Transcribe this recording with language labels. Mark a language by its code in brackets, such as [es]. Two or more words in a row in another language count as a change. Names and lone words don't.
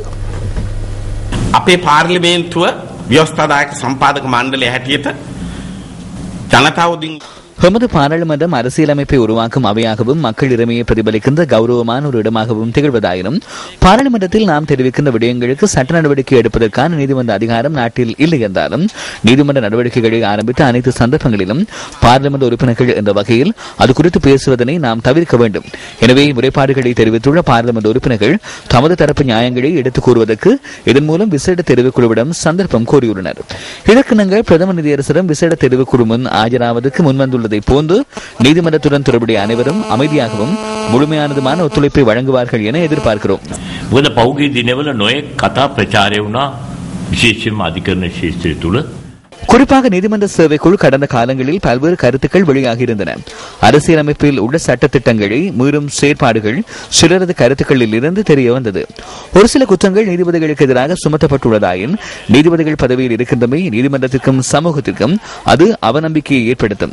[si] අපේ පාර්ලිමේන්තුව ව්‍යවස්ථාදායක සම්පාදක මණ්ඩලය හැටියට ජනතාවුදින් [ta] எமது பாராளுமன்றம் அரசியலமைப்பை உருவாக்கும் அவையாகவும் மக்கள் இறைமையை பிரதிபலிக்கின்ற கௌரவமான ஒரு இடமாகவும் திகழ்வதாயினும் பாராளுமன்றத்தில் நாம் தெரிவிக்கின்ற விடயங்களுக்கு சட்ட நடவடிக்கை எடுப்பதற்கான நீதிமன்ற அதிகாரம் நாட்டில் இல்லை என்றாலும் நீதிமன்ற நடவடிக்கைகளை ஆரம்பித்த அனைத்து சந்தர்ப்பங்களிலும் பாராளுமன்ற உறுப்பினர்கள் என்ற வகையில் அது குறித்து பேசுவதனை நாம் தவிர்க்க வேண்டும். எனவே முறைப்பாடுகளை தெரிவித்துள்ள பாராளுமன்ற உறுப்பினர்கள் தமது தரப்பு நியாயங்களை எடுத்துக் கூறுவதற்கு இதன் மூலம் விசேட தெரிவுக்குழுவிடம் சந்தர்ப்பம் கோரியுள்ளனர். இதற்கிணங்க பிரதம நிதியரசரும் விசேட தெரிவுக்குழு முன் ஆஜராவதற்கு முன்வந்துள்ள போன்று நீதிமன்றத்துடன் தொடர்புடைய அனைவரும் அமைதியாகவும் முழுமையானதுமான ஒத்துழைப்பை வழங்குவார்கள் என எதிர்பார்க்கிறோம். [si] පෞගී දිනවල නොයෙක් කතා ප්‍රචාරය වුණා විශේෂයෙන්ම අධිකරණ ශාස්ත්‍රය තුල. [ta] குறிப்பாக நீதிமன்ற சேவைக்குழு கடந்த காலங்களில் பல்வேறு கருத்துக்கள் வெளியாகி இருந்தன. அரசியலமைப்பில் உள்ள சட்ட திட்டங்களை மீறும் செயற்பாடுகள் சிலரது கருத்துக்களில் இருந்து தெரிய வந்தது. ஒரு சில குற்றங்கள் நீதிபதிகளுக்கு எதிராக சுமத்தப்பட்டுள்ளதாயின் நீதிபதிகள் பதவியில் இருக்கின்றமை நீதிமன்றத்திற்கும் சமூகத்திற்கும் அது அவநம்பிக்கையை ஏற்படுத்தும்.